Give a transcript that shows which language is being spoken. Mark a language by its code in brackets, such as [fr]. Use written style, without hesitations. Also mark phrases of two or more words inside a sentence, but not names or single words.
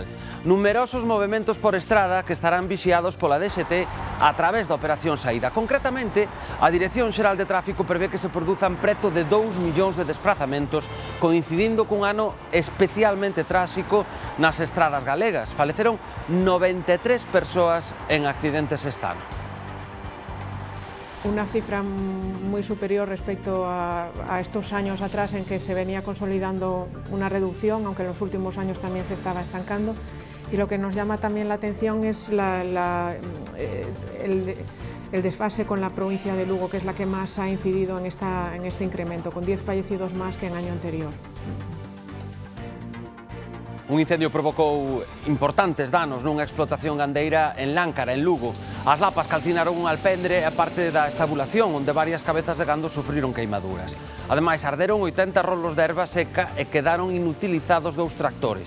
[gl] Numerosos movementos por estrada que estarán vixiados pola DXT a través da Operación Saída. Concretamente, a Dirección Xeral de Tráfico prevé que se produzan preto de 2 millóns de desplazamentos, coincidindo cun ano especialmente tráxico nas estradas galegas. Faleceron 93 persoas en accidentes este ano. [es] Una cifra muy superior respecto a estos años atrás en que se venía consolidando una reducción, aunque en los últimos años también se estaba estancando. Y lo que nos llama también la atención es el desfase con la provincia de Lugo, que es la que más ha incidido en este incremento, con 10 fallecidos más que en año anterior. [gl] Un incendio provocou importantes danos nunha explotación gandeira en Láncara, en Lugo. As lapas calcinaron un alpendre e parte da estabulación, onde varias cabezas de gando sufriron queimaduras. Ademais, arderon 80 rolos de erva seca e quedaron inutilizados 2 tractores.